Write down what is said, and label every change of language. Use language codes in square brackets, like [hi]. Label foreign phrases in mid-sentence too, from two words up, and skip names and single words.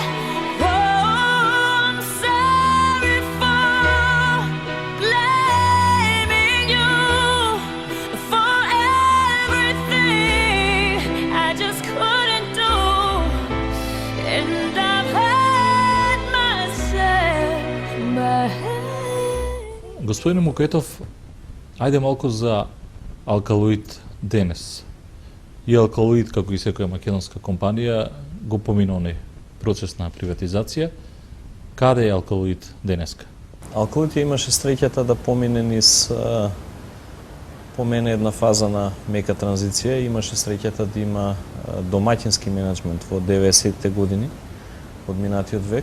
[en] Oh, I'm sorry for blaming you for everything I just couldn't do, and I've hurt myself, my head. [mk] Господин Мукаетов, ајде малку за Алкалоид денес. И Алкалоид, како и секоја македонска компанија, го помина оној процес на приватизација. Каде е Алкалоид денеска? Алкалоид имаше среќата да помине низ една фаза на мека транзиција, имаше среќата да има домаќински менеджмент во 90-те години од минатиот век.